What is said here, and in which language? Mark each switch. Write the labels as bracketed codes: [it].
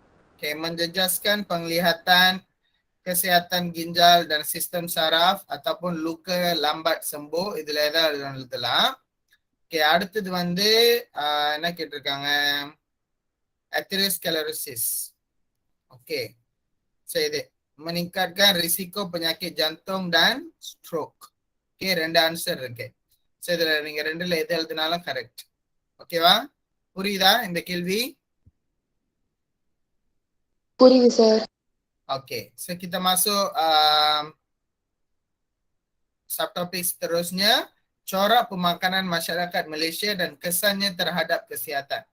[ms] Okay, menjejaskan penglihatan, kesihatan ginjal dan sistem saraf ataupun luka lambat sembuh. [ta] இதுல ஏதாவது எழுதலாம். Okay, அடுத்தது வந்து என்ன கேட்டிருக்காங்க? [en] Atherosclerosis. [ms] Okay, so இது meningkatkan risiko penyakit jantung dan stroke. [ta] Okay, ரெண்டு ஆன்சர் இருக்கு. So இதுல நீங்க ரெண்டுல எது எழுதினாலும் கரெக்ட். ஓகேவா? புரியுதா இந்த கேள்வி? புரியுது sir. [ms] Okay, so kita masuk subtopik seterusnya, corak pemakanan masyarakat Malaysia dan kesannya terhadap kesihatan.